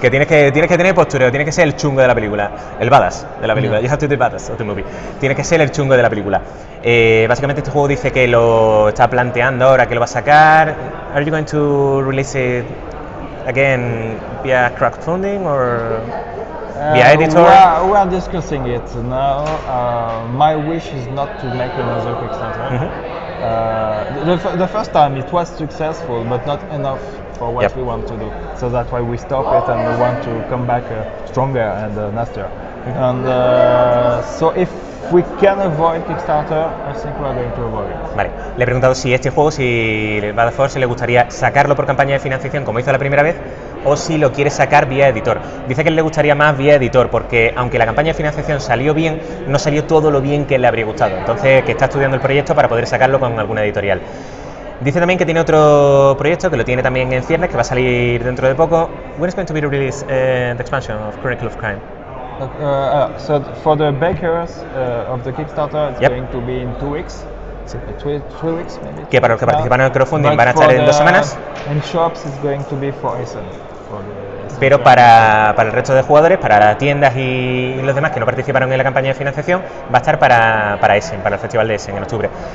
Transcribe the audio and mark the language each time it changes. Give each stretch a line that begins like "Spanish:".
Spanish: Que tienes que tener postureo, tienes que ser el chungo de la película, el badass de la película.
English: You have to be badass of the movie.
Spanish: Tienes que ser el chungo de la película. Básicamente este juego dice que lo está planteando ahora, que lo va a sacar.
English: Are you going to release it again via crowdfunding or via editor? We are discussing it now. My wish is not to make another Kickstarter. The first time it was successful, but not enough for what we want to do. So that's why we stop it, and we want to come back stronger and nastier. And so if we can avoid Kickstarter, I think we are going to avoid it.
Spanish: Vale, le he preguntado si este juego, si Bad Force le gustaría sacarlo por campaña de financiación como hizo la primera vez, o si lo quiere sacar vía editor. Dice que le gustaría más vía editor, porque aunque la campaña de financiación salió bien, no salió todo lo bien que le habría gustado. Entonces, que está estudiando el proyecto para poder sacarlo con alguna editorial. Dice también que tiene otro proyecto que lo tiene también en ciernes, que va a salir dentro de poco.
English: When is going to be released the expansion of Crónicas del Crimen? So for the backers of the Kickstarter, it's going to be in 2 weeks. 3 weeks maybe.
Spanish: Que para los que participan en el crowdfunding van a estar en 2 semanas.
English: In shops, it's going to be for Essen.
Spanish: Pero para el resto de jugadores, para las tiendas y los demás que no participaron en la campaña de financiación, va a estar para Essen, para el festival de Essen en octubre.